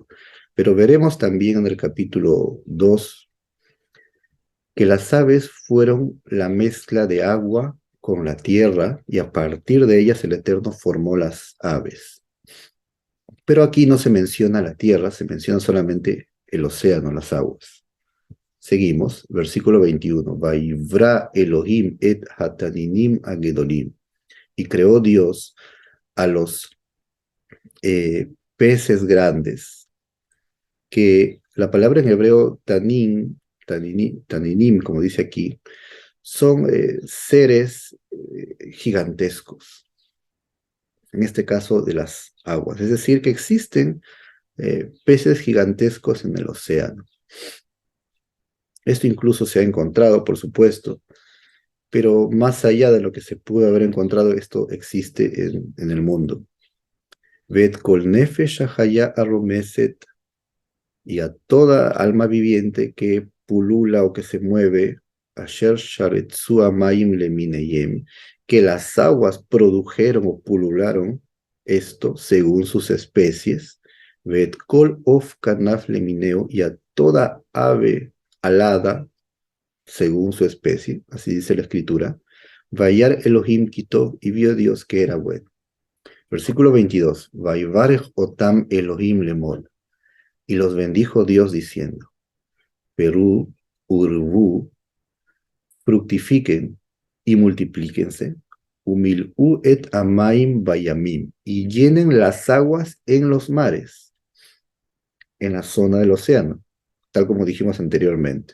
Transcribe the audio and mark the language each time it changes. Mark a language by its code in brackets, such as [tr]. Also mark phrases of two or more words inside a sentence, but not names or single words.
[es] Pero veremos también en el capítulo 2 que las aves fueron la mezcla de agua con la tierra, y a partir de ellas el Eterno formó las aves. Pero aquí no se menciona la tierra, se menciona solamente el océano, las aguas. Seguimos, versículo 21. [he] ויברא אלהים את התנינם הגדלים. [es] Y creó Dios a los peces grandes, que la palabra en hebreo taninim, como dice aquí, son seres gigantescos, en este caso de las aguas. Es decir, que existen peces gigantescos en el océano. Esto incluso se ha encontrado, por supuesto, pero más allá de lo que se pudo haber encontrado, esto existe en el mundo. [he] ואת כל נפש החיה הרמשת, [es] y a toda alma viviente que pulula o que se mueve, [he] אשר שרצו המים למינהם, [es] que las aguas produjeron o pulularon esto según sus especies. [he] ואת כל עוף כנף למינהו, [es] y a toda ave alada según su especie, así dice la escritura. [he] וירא אלהים [es] quitó, y vio Dios que era bueno. Versículo 22. [he] ויברך אתם אלהים לאמר, [es] y los bendijo Dios diciendo: [he] פרו ורבו, [es] fructifiquen y multiplíquense, [he] ומלאו את המים בימים, [es] y llenen las aguas en los mares, en la zona del océano, tal como dijimos anteriormente.